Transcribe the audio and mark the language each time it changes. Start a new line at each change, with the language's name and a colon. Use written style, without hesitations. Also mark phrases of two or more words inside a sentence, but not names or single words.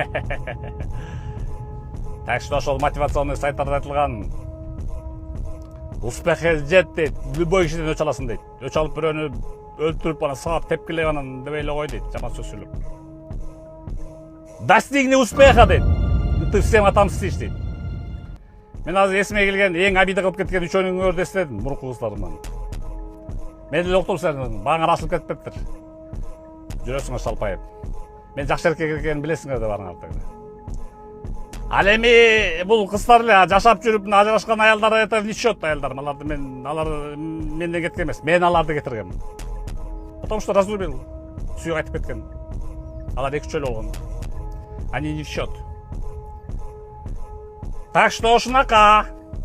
Russian: Так что
Kyrgyz: ошол мотивационный сайттарда айтылган успехке жет дейт, любой кишиден өч аласың дейт. Өч алып бирөөнү өлтүрүп анан сабап тепкилеп анан дебей эле кой дейт, жаман сөз сүйлөп.
Russian: Достигни успеха дейт. Ты всем отомстишь дейт.
Kyrgyz: Мен азыр эсиме келген эң обида кылып кеткен үчөөнүңөрдү эстедим, мурунку кыздарымдан. Мен эле уктум, сен багыңар ашылып кетиптир. Жүрөсүңөр шалпайып. Мен жакшы эркек экенин билесиңер да барыңар деген. Ал эми бул кыздар эле жашап жүрүп ажырашкан аялдар айтат, ничет аялдар, аларды алар менден кеткен эмес, мен аларды кетиргем.
Russian: Потому что разлюбил,
Kyrgyz: сүйүп айтып кеткен. Алар 2-3 жыл болгон.
Russian: Они не в счет. Так что ушунака.